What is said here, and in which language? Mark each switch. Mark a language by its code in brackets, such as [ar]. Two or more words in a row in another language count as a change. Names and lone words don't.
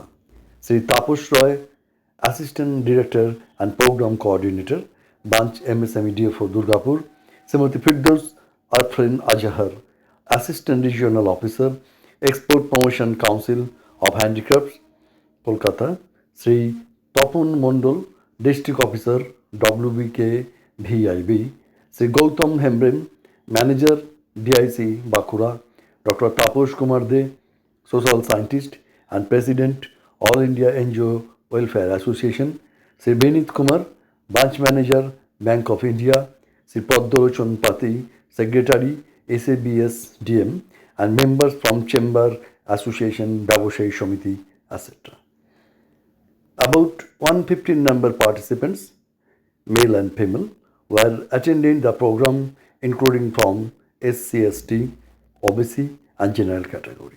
[en] Sri Taposh Roy, Assistant Director and Program Coordinator, Branch MSME DFO Durgapur, Srimati Firdaus Arfrin Azhar, Assistant Regional Officer, Export Promotion Council of Handicrafts, Kolkata, Sri Tapun Mondol, District Officer, WBK VIB, Sri Gautam Hembrem, Manager, DIC Bakura, Dr. Taposh Kumar De, Social Scientist and President, All India NGO Welfare Association, Sri Benit Kumar, Branch Manager, Bank of India, Sri Padalochon Pati, Secretary, SABS DM, and members from Chamber, Association, Davosai Shomiti, etc. About 115 number participants, male and female, were attending the program, including from SC/ST, OBC, and general category.